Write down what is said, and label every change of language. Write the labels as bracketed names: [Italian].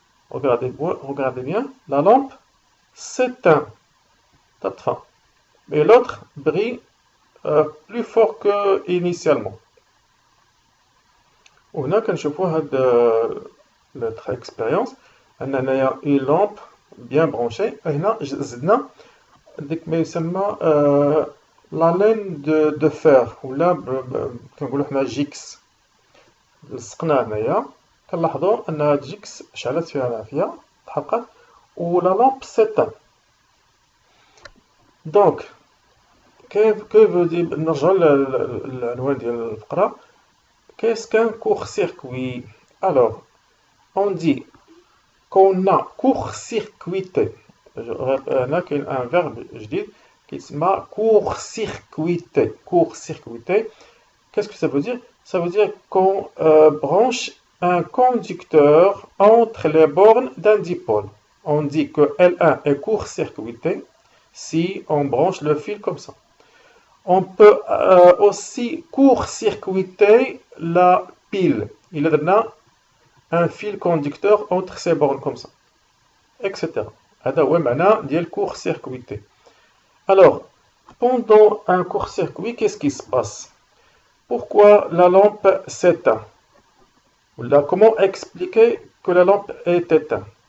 [French] Regardez bien, la lampe s'éteint. Mais l'autre brille plus fort qu'initialement. [Arabic] وهنا كنشوفوا هاد [French] notre expérience [Arabic] عندنا [French] une lampe bien branchée. [Arabic] هنا زدنا ديك ما يسمى [French] la laine de fer [Arabic] ولا كنقولوا حنا جيكس. لصقناه هنايا كنلاحظوا ان هاد جيكس شعلت فيها العافية تحرقت [French] ولا لامب سيتان. [Arabic] دونك كيف veut نرجعوا للعنوان ديال الفقرة. [French] Qu'est-ce qu'un court-circuit? Alors, on dit qu'on a court-circuité. Là, il y a un verbe [Arabic] جديد [French] qui s'appelle court-circuité. Court-circuité. Qu'est-ce que ça veut dire? Ça veut dire qu'on branche un conducteur entre les bornes d'un dipôle. On dit que L1 est court-circuité si on branche le fil comme ça. On peut aussi court-circuiter la pile. Il y a un fil conducteur entre ces bornes comme ça, etc. [Arabic] هذا هو معنى ديال court-circuiter. [French] Alors, pendant un court-circuit, qu'est-ce qui se passe? Pourquoi la lampe s'éteint? Comment expliquer que la lampe est éteinte?